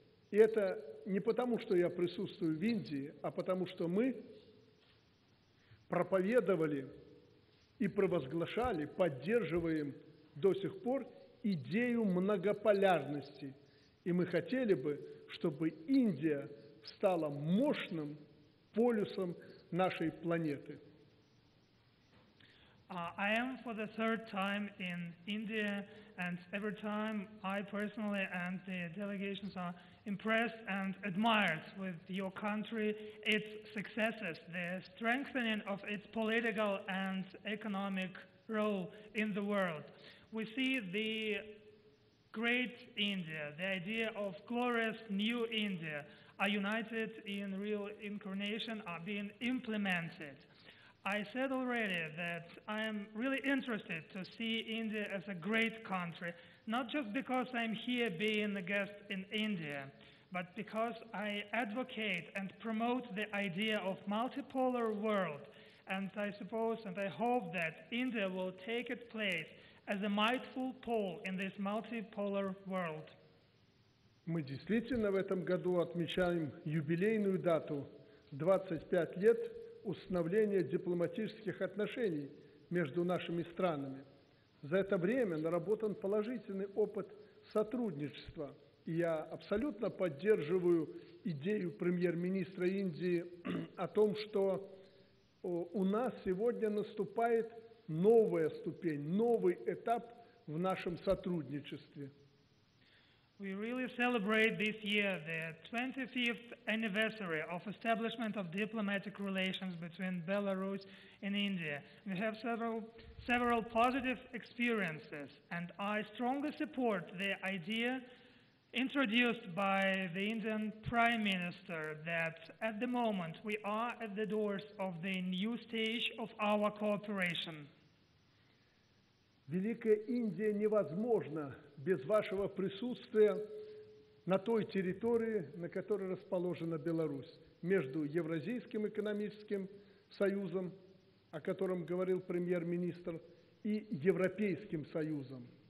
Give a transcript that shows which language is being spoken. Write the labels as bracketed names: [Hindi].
[Russian] И это не потому, что я присутствую в Индии, а потому, что мы проповедовали и провозглашали, поддерживаем до сих пор идею многополярности. И мы хотели бы, чтобы Индия стала мощным полюсом нашей планеты. [English] I am for the third time in India, and every time I personally and the delegations are impressed and admired with your country, its successes, the strengthening of its political and economic role in the world. We see the great India, the idea of glorious new India, are united in real incarnation, are being implemented. I said already that I am really interested to see India as a great country, not just because I'm here being a guest in India, but because I advocate and promote the idea of multipolar world. And I suppose and I hope that India will take its place as a mindful pole in this multipolar world. [Russian] Мы действительно в этом году отмечаем юбилейную дату – 25 лет установления дипломатических отношений между нашими странами. За это время наработан положительный опыт сотрудничества, И я абсолютно поддерживаю идею премьер-министра Индии о том, что у нас сегодня наступает новая ступень, новый этап в нашем сотрудничестве. [English] We really celebrate this year the 25th anniversary of establishment of diplomatic relations between Belarus and India. We have several positive experiences, and I strongly support the idea introduced by the Indian Prime Minister that at the moment we are at the doors of the new stage of our cooperation. [Russian] Великая Индия невозможна без вашего присутствия на той территории, на которой расположена Беларусь, между Евразийским экономическим союзом, о котором говорил премьер-министр, и Европейским союзом.